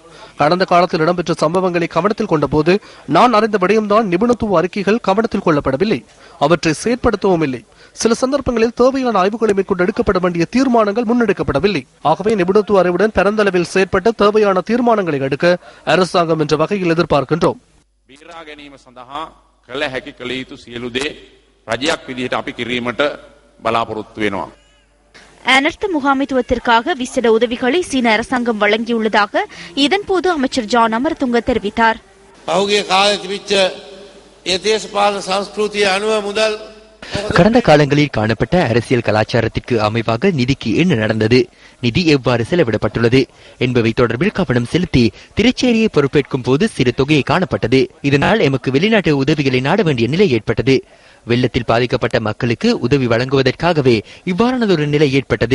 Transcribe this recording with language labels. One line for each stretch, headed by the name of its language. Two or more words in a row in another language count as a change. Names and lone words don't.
Tamil: கடந்த காலத்தில் இடம்பெற்ற சம்பவங்களை கவனத்தில் கொண்ட போது நான் அறிந்த விடயம்தான் நிபுணத்துவ அறிக்கைகள் கவனத்தில் கொள்ளப்படவில்லை, அவற்றை செயற்படுத்தவும் இல்லை. சில சந்தர்ப்பங்களில் தேவையான ஆய்வுகளை மேற்கொண்டு எடுக்கப்பட வேண்டிய தீர்மானங்கள் முன்னெடுக்கப்படவில்லை. ஆகவே நிபுணத்துவ அறிவுடன் பரந்தளவில் செயற்பட்டு தேவையான தீர்மானங்களை எடுக்க அரசாங்கம் என்ற வகையில் எதிர்பார்க்கின்றோம்.
Sinhala: කළ හැකි කළ යුතු සියලු දේ රජයක් විදිහට අපි කිරීමට බලාපොරොත්තු වෙනවා.
Tamil: அனர்த்த முகாமைத்துவத்திற்காக விசேட உதவிகளை சீன அரசாங்கம் வழங்கியுள்ளதாக இதன்போது அமைச்சர் ஜான் அமரதுங்க தெரிவித்தார்.
Sinhala: පහුගිය කාලේ තිබිච්ච ඒ දේශපාලන සංස්කෘතිය අනුව මුදල්
Tamil: கடந்த காலங்களில் காணப்பட்ட அரசியல் கலாச்சாரத்திற்கு அமைவாக நிதிக்கு என்ன நடந்தது, நிதி எவ்வாறு செலவிடப்பட்டுள்ளது என்பவை தொடர்பில் கவனம் செலுத்தி திரைச்சேரியை பொறுப்பேற்கும் போது சிறு தொகையை காணப்பட்டது. இதனால் எமக்கு வெளிநாட்டு உதவிகளை நாட வேண்டிய நிலை ஏற்பட்டது. வெள்ளத்தில் பாதிக்கப்பட்ட மக்களுக்கு உதவி வழங்குவதற்காகவே இவ்வாறானதொரு நிலை ஏற்பட்டது.